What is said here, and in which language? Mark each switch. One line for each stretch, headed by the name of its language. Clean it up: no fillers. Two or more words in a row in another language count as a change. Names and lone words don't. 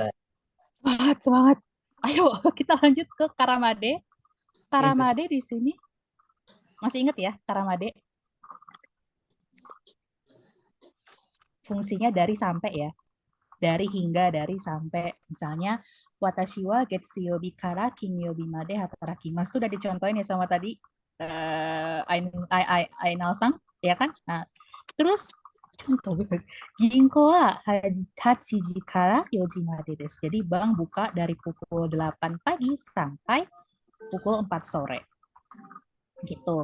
Indonesian: Semangat, semangat. Ayo kita lanjut ke Karamade. Infus. Karamade di sini masih inget ya Karamade? Fungsinya dari sampai ya. Dari hingga, dari sampai. Misalnya,
Japanese: 私は月曜日から金曜日まで働きます.
Indonesian: Sudah dicontohin ya sama tadi Ainal-sang, ya kan? Nah, terus contoh
Japanese: 銀行は8時から4時までです.
Indonesian: Jadi bank buka dari pukul 8 pagi sampai pukul 4 sore. Gitu.